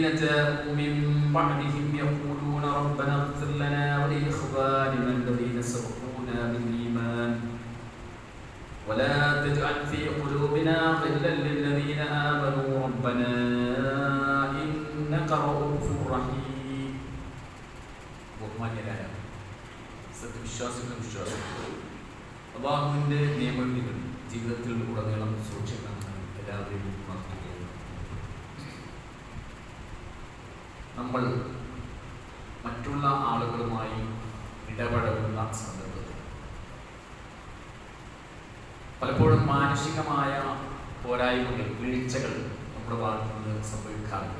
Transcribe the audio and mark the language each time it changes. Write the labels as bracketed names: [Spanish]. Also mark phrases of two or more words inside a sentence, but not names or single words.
[Arabic] جاءوا من بعدهم يقولون ربنا اغفر لنا ولإخواننا الذين سبقونا بالإيمان ولا تجعل في قلوبنا غلا للذين آمنوا ربنا إنك رؤوف رحيم [Malayalam] ബഹുമാന്യരായ സത്യവിശ്വാസികളും വിശ്വാസികളും അല്ലാഹുവിൻ്റെ നിയമങ്ങൾ ജീവിതത്തിൽ ഉടനീളം സൂക്ഷിക്കണമെന്ന് എല്ലാവരെയും ഉണർത്തുകയാണ്. നമ്മൾ മറ്റുള്ള ആളുകളുമായി ഇടപഴകുന്ന സന്ദർഭത്തിൽ പലപ്പോഴും മാനുഷികമായ പോരായ്മകൾ, വീഴ്ചകൾ നമ്മുടെ ഭാഗത്തു നിന്ന് സംഭവിക്കാറുണ്ട്.